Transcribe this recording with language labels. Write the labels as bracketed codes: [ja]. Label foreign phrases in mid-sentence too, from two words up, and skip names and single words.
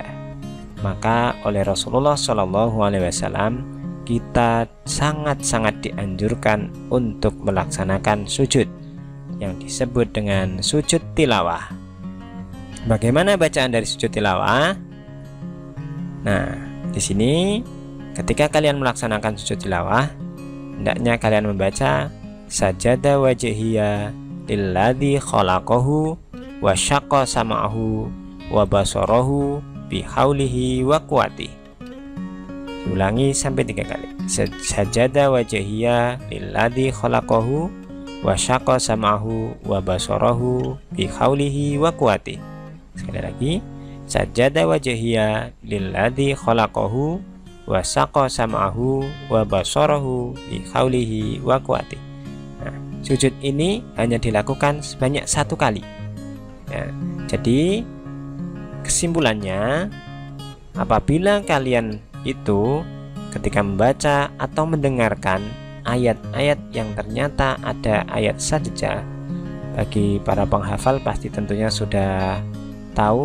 [id] Maka oleh Rasulullah SAW kita sangat-sangat dianjurkan untuk melaksanakan sujud yang disebut dengan sujud tilawah. Bagaimana bacaan dari sujud tilawah? Nah, di sini ketika kalian melaksanakan sujud tilawah, hendaknya kalian membaca [ar] سجد وجهي للذي خلقه وشق سمعه وبصره بحوله وقوته. [id] Ulangi sampai 3 kali. [ar] سجد وجهي للذي خلقه وشق سمعه وبصره بحوله وقوته. [id] Sekali lagi, [ar] سجد وجهي للذي خلقه وشق سمعه وبصره بحوله وقوته. [id] Nah, sujud ini hanya dilakukan sebanyak 1 kali. Ya, jadi kesimpulannya, apabila kalian itu ketika membaca atau mendengarkan ayat-ayat yang ternyata ada ayat sajdah, bagi para penghafal pasti tentunya sudah tahu.